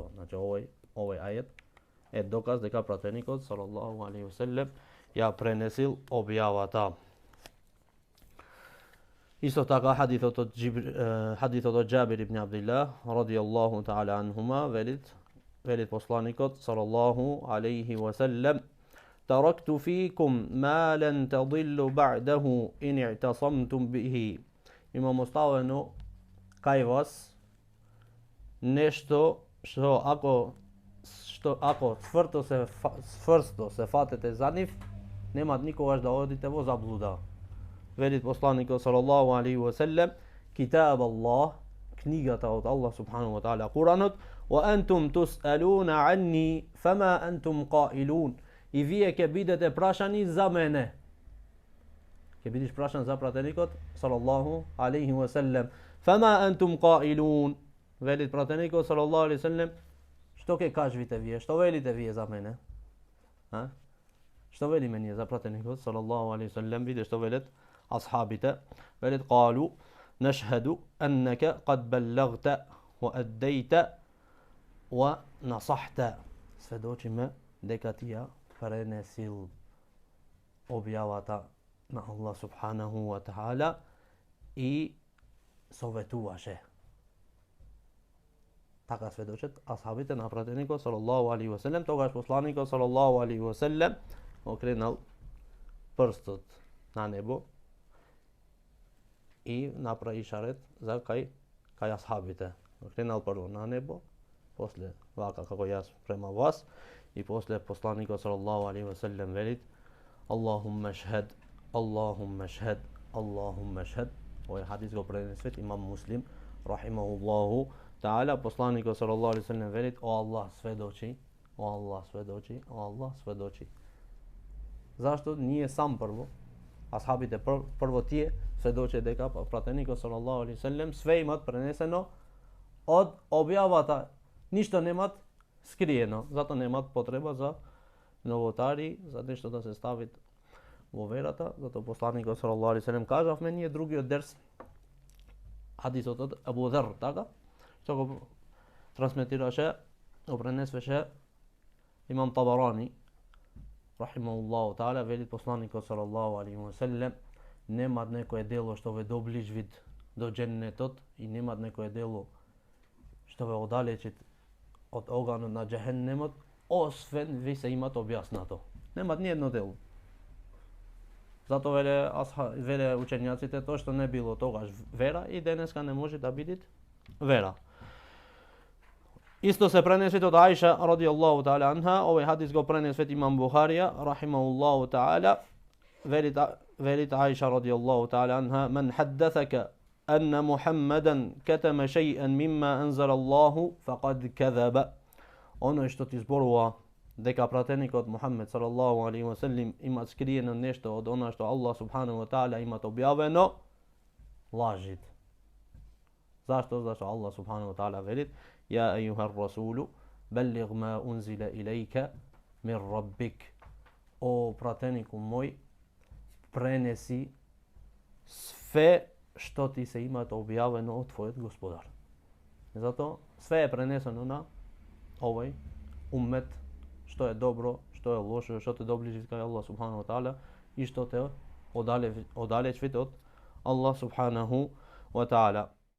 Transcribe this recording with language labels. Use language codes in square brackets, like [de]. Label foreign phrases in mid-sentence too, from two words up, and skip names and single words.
[mk] Значи овој ајет е доказ дека пратеникот [ar] صلى الله عليه وسلم [mk] ја пренесил објавата. Исто така хадисот од Џабир ибн Абдилlah [ar] رضي الله تعالى عنهما [mk] велит посланикот [ar] صلى الله عليه وسلم: "تركت فيكم ما لن تضلوا بعده إن اعتصمتم به." [mk] Имам оставено кај вас нешто што ако цврсто се фатете за нив, немат никогаш да одите во заблуда. Велит посланикот [ar] صلى الله عليه وسلم: "كتاب الله, [mk] книгата од Аллах [ar] سبحانه وتعالى, [mk] Куранот, [ar] وأنتم تسألون عني فما أنتم قائلون." [mk] И вие ќе бидете прашани за мене. Ќе бидеш прашан за пратеникот [ar] صلى الله عليه وسلم. فما أنتم قائلون. [mk] Велит пратеникот [ar] صلى الله عليه وسلم: [mk] што ќе кажете вие? Што велите вие за мене? Што велиме ние за пратеникот [ar] صلى الله عليه وسلم? [mk] Виде што велат асхабите. Велит: [ar] قالوا نشهد أنك قد بلغت وأديت ونصحت. [mk] Сведочиме дека ти ја пренесил објавата на Аллах [ar] سبحانه وتعالى [mk] и советуваше. Така сведочат асхабите на пратеникот [ar] صلى الله عليه وسلم. [mk] Тогаш посланикот [ar] صلى الله عليه وسلم [mk] окренал прстот на небо и направи ишарет за кај асхабите. Окренал прво на небо, после вака како јас према вас, и после посланикот [ar] صلى الله عليه وسلم [mk] велит: [ar] اللهم اشهد اللهم اشهد اللهم اشهد. [mk] Овој хадис го пренесет имам Муслим [ar] رحمه الله تعالى. [mk] Посланикот [ar] صلى الله عليه وسلم [mk] велит: о Аллах сведочи, о Аллах сведочи, о Аллах сведочи. Зашто ние сам прво, асхабите прво тие сведоче дека пратеникот [ar] صلى الله عليه وسلم [mk] све имат пренесено од објавата, ништо немат скриено, зато немат потреба за новотари, за нешто да се ставит во верата. Зато посланикот [ar] صلى الله عليه وسلم [mk] кажавме ние другиот дерс, хадисот од Абу Дар, така, што го трансметираше, го пренесвеше имам Табарани [ar] رحمه الله تعالى. [mk] Велит посланикот [ar] صلى الله عليه وسلم: [mk] немат некое дело што ве доближвит до дженнетот и немат некое дело што ве оддалечит од оганот на џехеннемот, освен ви се имат објаснато. Немат ни едно дело. Зато веле учењаците, тоа што не било тогаш вера и денеска не може да биде вера. Исто се пренесет од Аиша [ar] رضي الله تعالى عنها. [mk] Овој хадис го пренесет имам Бухарија [ar] رحمه الله تعالى. Велит Аиша رضي الله تعالى عنها: "من حدثك أن محمدا كتم شيئا مما أنزل الله فقد كذب." [mk] Оној што ти зборува дека пратеникот Мухамед [ar] صلى الله عليه وسلم [mk] има скриено нешто од она што Аллах [ar] سبحانه وتعالى [mk] има објавено, лажит. Зашто? Зашто Аллах [ar] سبحانه وتعالى [mk] велит: [ar] "يا أيها الرسول بلغ ما أنزل إليك من ربك." [mk] О пратенику мој, пренеси све што ти се имат објавено од твојот господар. Зато све е пренесено на овој уммет, што е добро, што е лошо, што те доближи кај Аллах [ar] سبحانه وتعالى [mk] и што те оддалечви од Аллах [ar] سبحانه وتعالى.